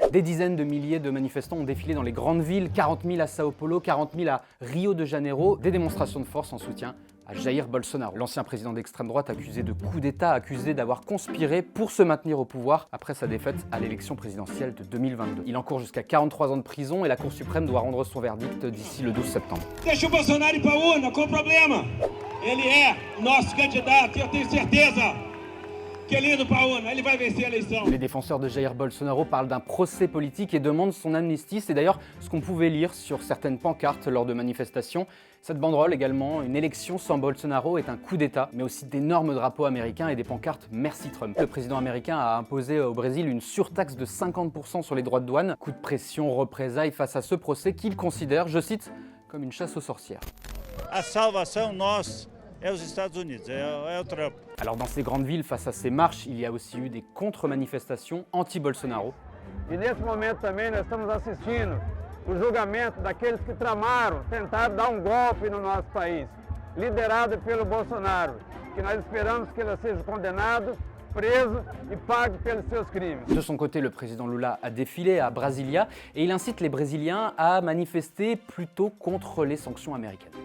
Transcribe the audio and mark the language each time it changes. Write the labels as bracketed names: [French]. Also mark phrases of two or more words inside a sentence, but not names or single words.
[French] Des dizaines de milliers de manifestants ont défilé dans les grandes villes, 40 000 à Sao Paulo, 40 000 à Rio de Janeiro, des démonstrations de force en soutien à Jair Bolsonaro, l'ancien président d'extrême droite accusé de coup d'État, accusé d'avoir conspiré pour se maintenir au pouvoir après sa défaite à l'élection présidentielle de 2022. Il encourt jusqu'à 43 ans de prison et la Cour suprême doit rendre son verdict d'ici le 12 septembre. [Portuguese] Deixa o Bolsonaro ir para a urna, qual o problema? Ele é nosso candidato, eu tenho certeza que ele indo para a urna, ele vai vencer a eleição. [French] Les défenseurs de Jair Bolsonaro parlent d'un procès politique et demandent son amnistie. C'est d'ailleurs ce qu'on pouvait lire sur certaines pancartes lors de manifestations. Cette banderole également, une élection sans Bolsonaro est un coup d'État, mais aussi d'énormes drapeaux américains et des pancartes Merci Trump. Le président américain a imposé au Brésil une surtaxe de 50% sur les droits de douane. Coup de pression, représailles face à ce procès qu'il considère, je cite, comme une chasse aux sorcières. [Portuguese] A salvação nossa é os Estados Unidos, é o Trump. [French] Alors dans ces grandes villes, face à ces marches, il y a aussi eu des contre-manifestations anti-Bolsonaro. [Portuguese] E nesse momento também nós estamos assistindo o julgamento daqueles que tramaram, tentaram dar golpe no nosso país, liderado pelo Bolsonaro, que nós esperamos que ele seja condenado, preso e pague pelos seus crimes. [French] De son côté, le président Lula a défilé à Brasilia et il incite les Brésiliens à manifester plutôt contre les sanctions américaines.